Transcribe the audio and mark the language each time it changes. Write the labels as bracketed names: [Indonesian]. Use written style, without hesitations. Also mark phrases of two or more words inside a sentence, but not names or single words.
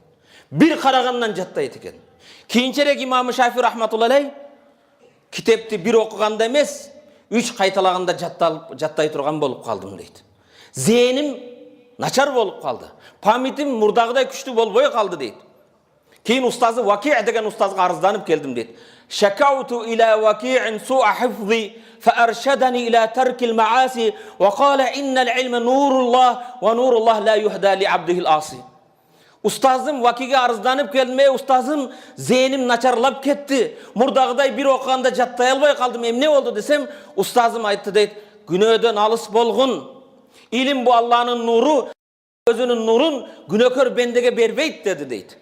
[Kyrgyz] Бир карагандан жаттайт экен. Кийинчерээк Имам Шафи рахматуллахи китепти бир окуганда эмес, 3 кайталаганда жаттай турган болуп калдым дейт. Зээним начар болуп калды. Памятим мурдагыдай күчтүү болбой калды дейт. Кейін устазы Ваки' деген устазга арызданып келдим дейт. [Arabic] شكوت إلى وكيع سوء حفظي فأرشدني إلى ترك المعاصي وقال إن العلم نور الله ونور الله لا يهدى لعبده العاصي. [Kyrgyz] Устазым Ваки'ге арызданып келдим, устазым зээним начарлап кетти. Мурдагыдай бир окуганда жаттай албай калдым. Эмне болду десем, устазым айтты дейт. Күнөөдөн алыс болгун. Илим бу Алланын нуру, өзүнүн нурун күнөөкөр бендеге бербейт деди дейт.